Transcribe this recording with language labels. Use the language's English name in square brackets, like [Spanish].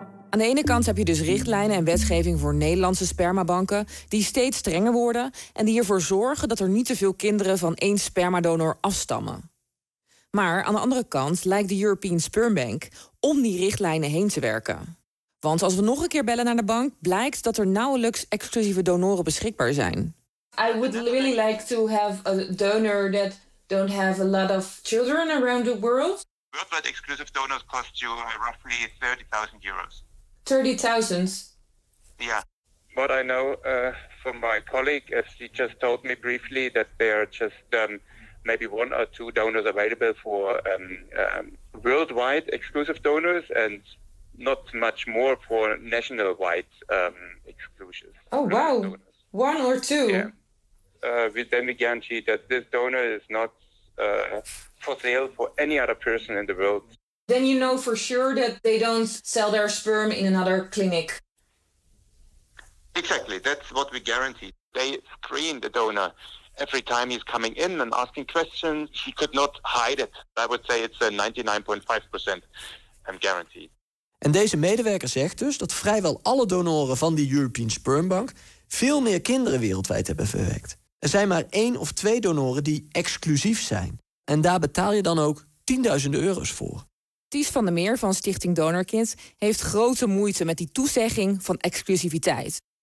[Dutch] Aan de ene kant heb je dus richtlijnen en wetgeving voor Nederlandse spermabanken die steeds strenger worden en die ervoor zorgen dat er niet te veel kinderen van 1 spermadonor afstammen. Maar aan de andere kant lijkt de European Sperm Bank om die richtlijnen heen te werken. Want als we nog een keer bellen naar de bank, blijkt dat er nauwelijks exclusieve donoren beschikbaar zijn. [English] I would really like to have a donor that don't have a lot of children around the world. Worldwide exclusive donors cost you roughly 30,000 euros. 30,000? Yeah. What I know from my colleague, as she just told me briefly, that there are just maybe 1 or 2 donors available for worldwide exclusive donors and not much more for nationwide exclusions. Oh, wow. Donors. 1 or 2? Yeah. Then we guarantee that this donor is not for sale for any other person in the world. Then you know for sure that they don't sell their sperm in another clinic. Exactly, that's what we guarantee. They screen the donor every time he's coming in and asking questions. He could not hide it. I would say it's a 99.5% guarantee. [Dutch] En deze medewerker zegt dus dat vrijwel alle donoren van die European Sperm Bank veel meer kinderen wereldwijd hebben verwekt. Er zijn maar 1 of 2 donoren die exclusief zijn. En daar betaal je dan ook tienduizenden euro's voor. Ties van der Meer van Stichting Donorkind heeft grote moeite met die toezegging van exclusiviteit.